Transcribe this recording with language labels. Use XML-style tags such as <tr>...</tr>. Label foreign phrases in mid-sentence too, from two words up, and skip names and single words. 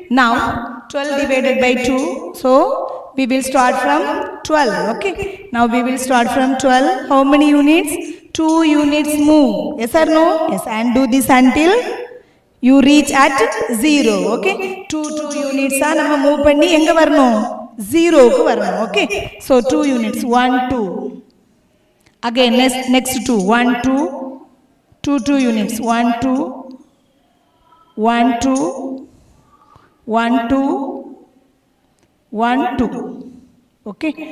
<en>Now 12 divided by 2. So we will start from 12. Okay. Now we will start from 12. How many units? 2 units move. Yes or no? Yes. And do this until you reach at 0.</en> <ta>Okay.</ta> <en>2 units are</en> <ta>நாம move பண்ணி எங்க வரணோ 0 கு வரணோ.</ta> <en>Okay. So 2 units. 1, 2. Again next 2. 1, 2. 2 units. 1, 2. 1, 2. 1, 2. 1, 2. Okay.</en>